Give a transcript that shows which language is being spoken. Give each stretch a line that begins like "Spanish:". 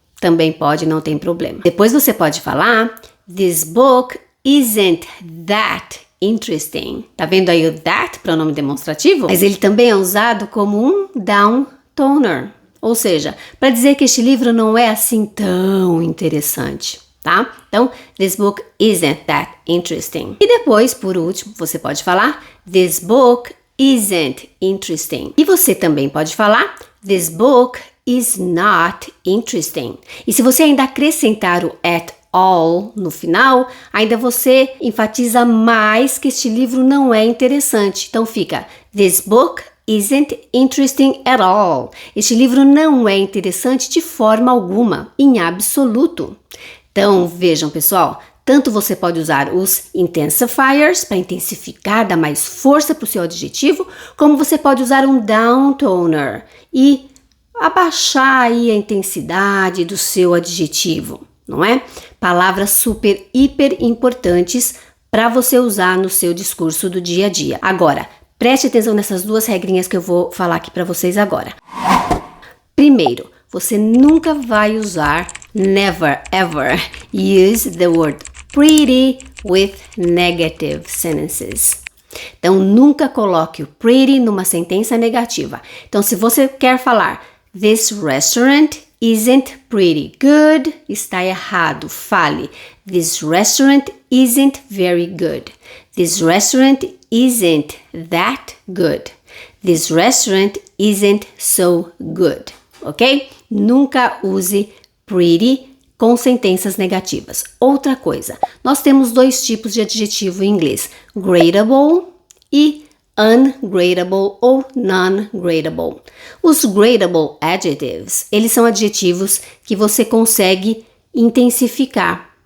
Portuguese: Também pode, não tem problema. Depois você pode falar
English: This book isn't that interesting.
Portuguese: Tá vendo aí o that, pronome demonstrativo? Mas ele também é usado como um downtoner. Ou seja, para dizer que este livro não é assim tão interessante. Tá?
English: Então, this book isn't that interesting.
Portuguese: E depois, por último, você pode falar
English: this book isn't interesting.
Portuguese: E você também pode falar
English: this book is not interesting.
Portuguese: E se você ainda acrescentar o at all no final, ainda você enfatiza mais que este livro não é interessante.
English: Então fica this book isn't interesting at all.
Portuguese: Este livro não é interessante de forma alguma, em absoluto. Então, vejam, pessoal, tanto você pode usar os intensifiers para intensificar, dar mais força para o seu adjetivo, como você pode usar um downtoner e abaixar aí a intensidade do seu adjetivo, não é? Palavras super, hiper importantes para você usar no seu discurso do dia a dia. Agora, preste atenção nessas duas regrinhas que eu vou falar aqui para vocês agora. Primeiro, você nunca vai usar
English: never ever use the word pretty with negative sentences.
Portuguese: Então, nunca coloque o pretty numa sentença negativa. Então, se você quer falar
English: this restaurant isn't pretty good,
Portuguese: está errado.
English: Fale this restaurant isn't very good. This restaurant isn't that good. This restaurant isn't so good. Ok?
Portuguese: Nunca use pretty com sentenças negativas. Outra coisa, nós temos dois tipos de adjetivo em inglês, gradable e ungradable ou non-gradable. Os gradable adjectives, eles são adjetivos que você consegue intensificar.